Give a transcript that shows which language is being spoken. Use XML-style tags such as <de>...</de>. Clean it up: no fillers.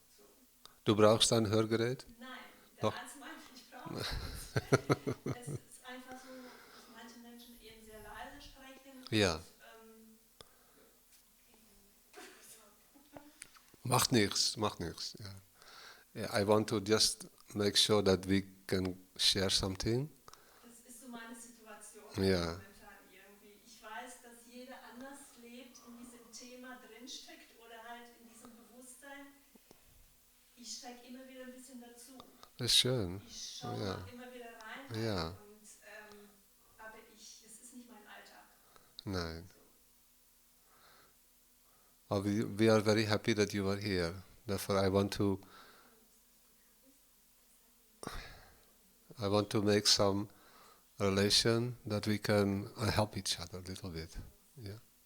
<de>So. Du brauchst ein Hörgerät? Nein, der Doch. Arzt meinte, ich brauche es. Es ist einfach so, dass manche Menschen eben sehr leise sprechen. Ja. Und, Macht nichts, macht nichts. Ja.</de> <en>Yeah, I want to just make sure that we can share something.</en> <de>das ist so meine Situation Ja. momentan irgendwie. Ich weiß, dass jeder anders lebt, in diesem Thema drinsteckt oder halt in diesem Bewusstsein. Ich steige immer wieder ein bisschen dazu. Das ist schön. Ich schaue Ja. immer wieder rein. Ja. Und, aber es ist nicht mein Alltag. Nein.</de> <en>Well, we are very happy that you are here. Therefore, I want to make some relation that we can help each other a little bit. Yeah.</en>